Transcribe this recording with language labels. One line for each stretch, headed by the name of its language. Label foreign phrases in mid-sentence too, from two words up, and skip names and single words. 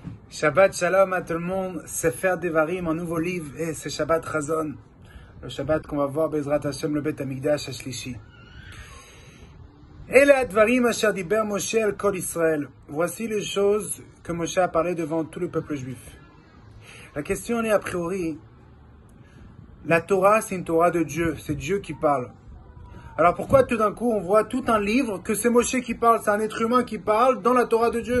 Hebrew: שבת שלום
French: à tout le monde, Sefer Devarim, un nouveau livre, et c'est Shabbat Chazon, le Shabbat qu'on va voir,
Hebrew: בעזרת השם, le בית המקדש השלישי. Et אלה הדברים אשר דבר משה אל כל ישראל.
French: Voici les choses que Moshe a parlé devant tout le peuple juif. La question est a priori, la Torah c'est une Torah de Dieu, c'est Dieu qui parle. Alors pourquoi tout d'un coup on voit tout un livre que c'est Moshe qui parle, c'est un être humain qui parle dans la Torah de Dieu?